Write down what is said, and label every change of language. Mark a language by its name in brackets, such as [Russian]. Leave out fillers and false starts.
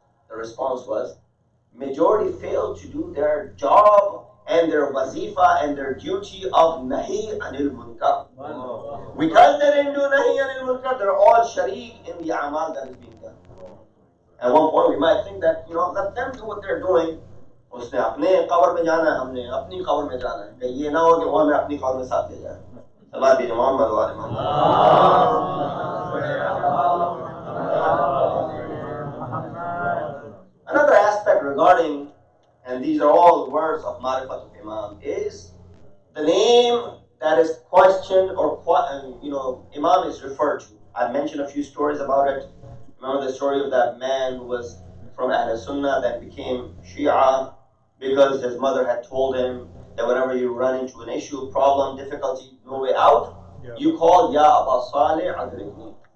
[English] The response was, majority failed to do their job and their wazifa and their duty of nahi anil munkar. Wow. Because they didn't do nahi anil munkar, they're all sharik in the amal that is being done. At one point we might think that, let them do what they're doing. [Hindi] उसने अपने कब्र में जाना है, हमने अपनी कब्र में जाना है. कहीं ये ना हो कि वो हमें अपनी कब्र में साथ ले जाए. सलात भी मोहम्मद वाले Mohammad. [English] Another aspect regarding, and these are all words of Marifatul Imam, is the name that is questioned or Imam is referred to. I mentioned a few stories about it. Remember the story of that man who was from Ahl Sunnah that became Shia because his mother had told him that whenever you run into an issue, problem, difficulty, no way out, you call Ya Aba Saleh Adrikni.